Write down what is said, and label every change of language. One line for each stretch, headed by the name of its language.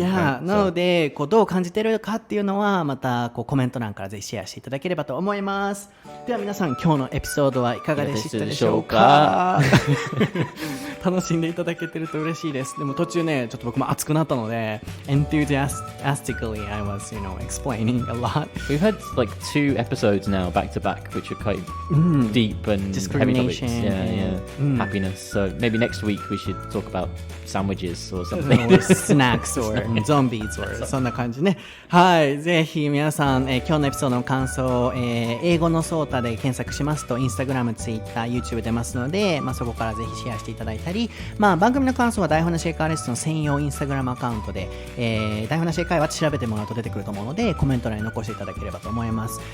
Japanese: なのでこうどう感じてるかっていうのはまたこうコメント欄からぜひシェアしていただければと思います。では皆さん、今日のエピソードはいかがでしたでしょうか？楽しんでいただけてると嬉しいです。でも途中ねちょっと僕も熱くなったので
English: enthusiastically I was explaining a lot. We've had like 2 episodes now back to back which are quite deep and heavy topics. Happiness. So maybe next week we should talk about sandwiches or something. or snacks or zombies or
Japanese: そんな感じね。はい、ぜひ皆さん、今日のエピソードの感想、英語のソータで検索しますと Instagram、Twitter、YouTube 出ますので、そこからぜひシェアしていただいたり、番組の感想は台本なし英会話レッスン専用 Instagram アカウントで、台本なし英会話って調べてもらうと出てくると思うので、コメント欄に残していただければと思います。